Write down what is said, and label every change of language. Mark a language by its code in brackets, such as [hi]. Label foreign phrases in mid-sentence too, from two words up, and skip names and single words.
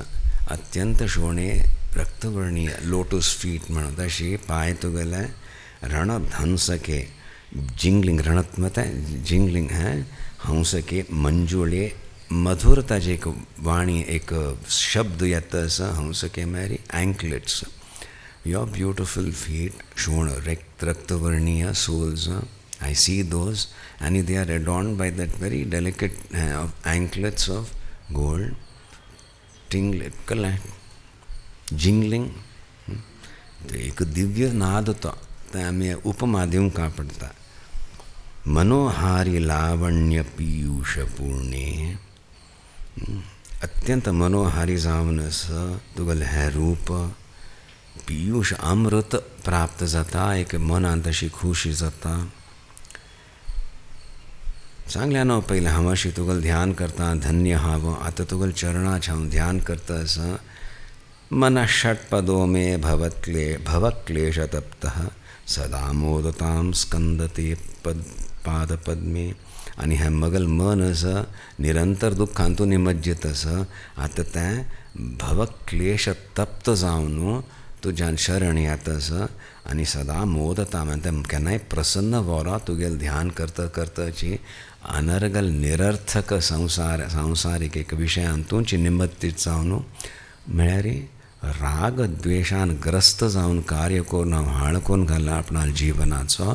[kok] अत्यंत शोणे रक्तवर्णीय [en] lotus feet [kok] म्हणून तशी पांय तुगेले रणध्वंसके जिंगलिंग रणत्मते जिंगलिंग हें हंसके मंजुळे मधुर ताजे एक वाणी एक शब्द येता आसा हंसके मेरी एंकलेट्स. [en] your beautiful feet [sa] शोण रक्तवर्णीय [en] सोल्स. I see those and they are adorned by that very delicate anklets of gold. [kok] जिंगलिंग एक दिव्य नाद तो तें आमी उपमा दिवंक पडटा. [sa] मनोहारी लावण्य पियुष पूर्णे. [kok] अत्यंत मनोहारी जावन आसा तुगेलें हें रूप. पियुष अमृत प्राप्त जाता, एक मनान तशी खुशी जाता. सांगलें न्हू पयलें हांव अशी तुगेलें ध्यान करता, धन्य हांव. आतां तुगेलें चरणाचें हांव ध्यान करता आसा. [sa] मन षट्पदो मे भवक्लेशतप्तः सदा मोदतां स्कंदते पादपद्मे. [kok] आनी हें मगल मन आसा निरंतर दुख्खांतून निमज्जित आसा. आतां तें भवक्लेश तप्त जावन तुज्यान शरण येता आसा. आनी सदा मोदता म्हणजे तें केन्नाय प्रसन्न वरो तुगेलें ध्यान करता करताची अनर्गल निरर्थक संवसारीक एक विशयांतूच निमज्जित जावन म्हळ्यार राग द्वेशान ग्रस्त जावन कार्य करून हांव हाळ करून घाला आपणा जिवनाचो.